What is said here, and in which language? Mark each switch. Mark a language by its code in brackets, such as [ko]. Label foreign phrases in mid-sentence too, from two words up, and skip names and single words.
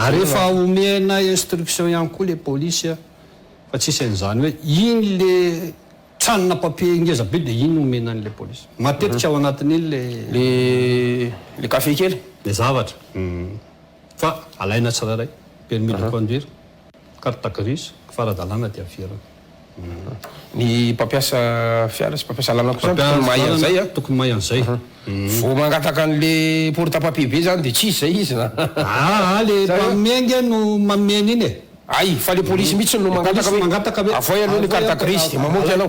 [mg] Ary rehefa omena instruction ihany koa le polisy fa tsisy an'izany hoe iny le tranona papier ngeza be de iny omena an'le polisy. Matetika ao anatin'iny le café kely le zavatra. Fa alaina tsiraray [fr] permis de conduire, carte grise, [mg] fara-dalàna dia firana. Ny mpampiasa fiara sy mpampiasa lalana kosa tokony mahay an'izay tokony mahay an'izay. Vao mangataka an'le porte-papier be zany de tsisy zay izy na le mpamengy no mamena iny ay fa le polisy mihitsy no mangataka hoe avoy aloha ny [fr] carte grise [mg] de mamoky anao